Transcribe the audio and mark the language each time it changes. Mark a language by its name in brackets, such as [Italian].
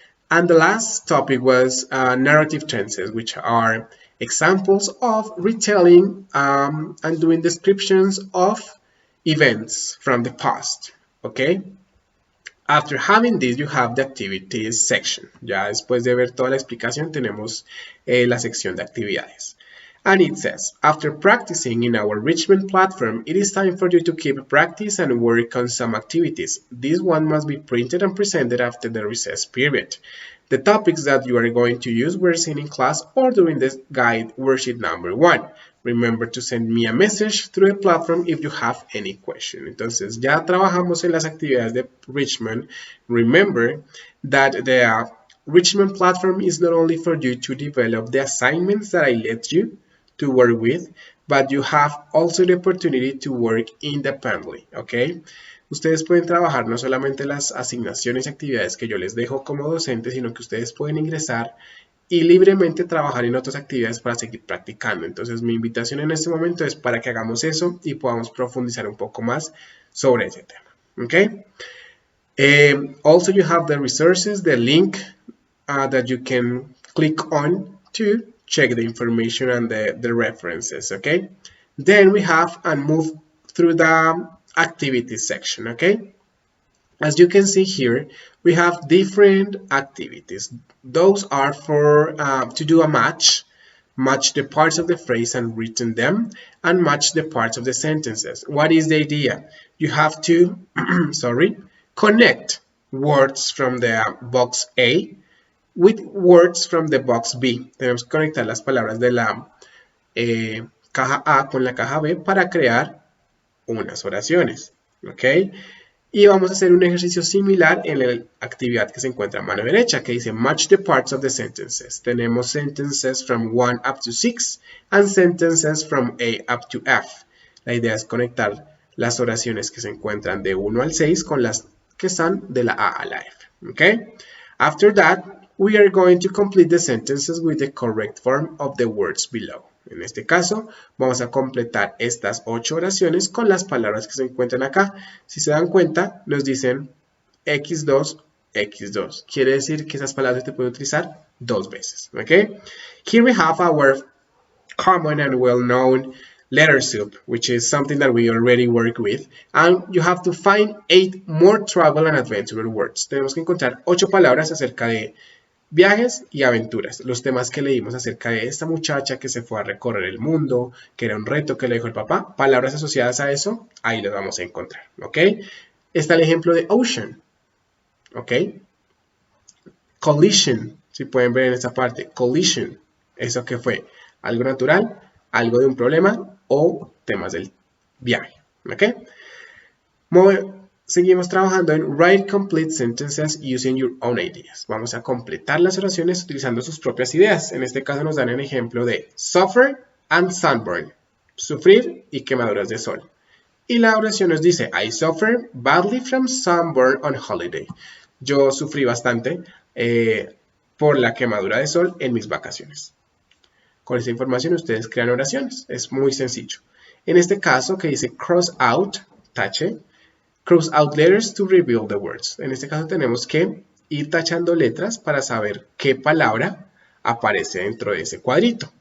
[English] And the last topic was narrative tenses, which are examples of retelling and doing descriptions of events from the past, okay? After having this, you have the activities section. [Spanish] Ya después de ver toda la explicación, tenemos la sección de actividades. [English] And it says, after practicing in our Richmond platform, it is time for you to keep practice and work on some activities. This one must be printed and presented after the recess period. The topics that you are going to use were seen in class or during the guide worksheet number 1. Remember to send me a message through the platform if you have any question. [Spanish] Entonces, ya trabajamos en las actividades de Richmond. [English] Remember that the Richmond platform is not only for you to develop the assignments that I let you to work with, but you have also the opportunity to work independently, okay? [Spanish] Ustedes pueden trabajar no solamente las asignaciones y actividades que yo les dejo como docente, sino que ustedes pueden ingresar y libremente trabajar en otras actividades para seguir practicando. Entonces, mi invitación en este momento es para que hagamos eso y podamos profundizar un poco más sobre ese tema, okay? [English] Also, you have the resources, the link that you can click on to check the information and the references, okay? Then we have and move through the activities section, okay? As you can see here, we have different activities. Those are for to do a match the parts of the phrase and written them, and match the parts of the sentences. What is the idea? You have to, connect words from the box A with words from the box B. [Spanish] Tenemos que conectar las palabras de la caja A con la caja B para crear unas oraciones, ¿ok? Y vamos a hacer un ejercicio similar en la actividad que se encuentra a mano derecha, que dice [English] match the parts of the sentences. Tenemos sentences from 1 up to 6 and sentences from A up to F. [Spanish] La idea es conectar las oraciones que se encuentran de 1 al 6 con las que están de la A a la F, ¿ok? [English] After that, we are going to complete the sentences with the correct form of the words below. [Spanish] En este caso, vamos a completar estas 8 oraciones con las palabras que se encuentran acá. Si se dan cuenta, nos dicen X2, X2. Quiere decir que esas palabras se pueden utilizar 2 veces, ¿ok? [English] Here we have our common and well-known letter soup, which is something that we already work with, and you have to find 8 more travel and adventure words. [Spanish] Tenemos que encontrar 8 palabras acerca de viajes y aventuras, los temas que leímos acerca de esta muchacha que se fue a recorrer el mundo, que era un reto que le dijo el papá, palabras asociadas a eso, ahí las vamos a encontrar, ¿ok? Está el ejemplo de ocean, ¿ok? Collision, si pueden ver en esta parte, collision, ¿eso qué fue? Algo natural, algo de un problema o temas del viaje, ¿ok? Seguimos trabajando en [English] write complete sentences using your own ideas. [Spanish] Vamos a completar las oraciones utilizando sus propias ideas. En este caso nos dan el ejemplo de suffer and sunburn, sufrir y quemaduras de sol. Y la oración nos dice, [English] I suffer badly from sunburn on holiday. [Spanish] Yo sufrí bastante por la quemadura de sol en mis vacaciones. Con esta información ustedes crean oraciones. Es muy sencillo. En este caso que dice cross out, tache, [English] cross out letters to reveal the words. [Spanish] En este caso tenemos que ir tachando letras para saber qué palabra aparece dentro de ese cuadrito.